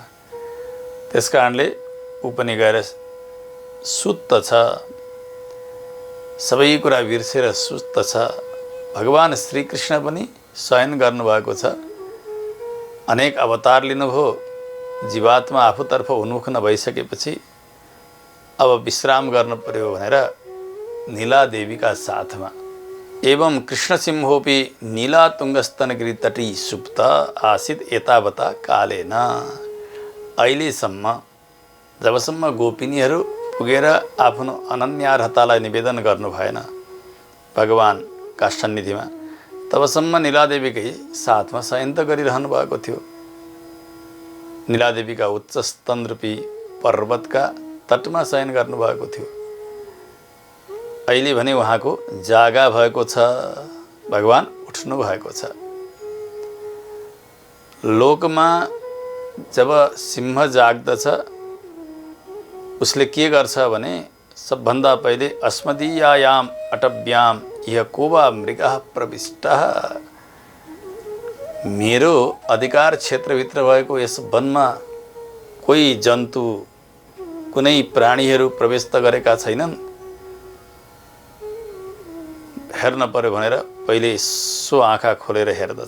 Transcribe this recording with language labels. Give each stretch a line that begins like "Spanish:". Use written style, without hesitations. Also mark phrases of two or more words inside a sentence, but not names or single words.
Nepali: त्यसकारणले ऊ पनि गएर सुत्त छ, सबै कुरा बिर्सेर सुत्त छ। भगवान श्रीकृष्ण पनि शयन गर्नुभएको छ। अनेक अवतार लिनुभयो। जीवात्मा आफूतर्फ उन्मुख नभइसकेपछि अब विश्राम गर्नु पर्यो भनेर नीला देवीका साथमा।
Sanskrit: एवं कृष्णसिंहोपि नीला तुङ्गस्तनगिरितटी सुप्त आसीत् एतावता कालेन।
Nepali: अहिलेसम्म जबसम्म गोपिनीहरू पुगेर आफ्नो अनन्यार्हतालाई निवेदन गर्नु भएन भगवानका सन्निधिमा, तबसम्म नीलादेवीकै साथमा शयन त गरिरहनु भएको थियो। नीलादेवीका उच्च स्तनरूपी पर्वतका तटमा शयन गर्नुभएको थियो। अहिले भने उहाँको जागा भएको छ। भगवान उठ्नु भएको छ। लोकमा जब सिंह जाग्दछ उसले के गर्छ भने सबभन्दा पहिले
Sanskrit: अस्मदीयायाम अटव्याम यह कोवा मृगः प्रविष्टः,
Nepali: मेरो अधिकार क्षेत्रभित्र भएको यस वनमा कोही जन्तु कुनै प्राणीहरू प्रवेश त गरेका छैनन्, हेर्न पर्यो भनेर पहिले यसो आँखा खोलेर हेर्दछ।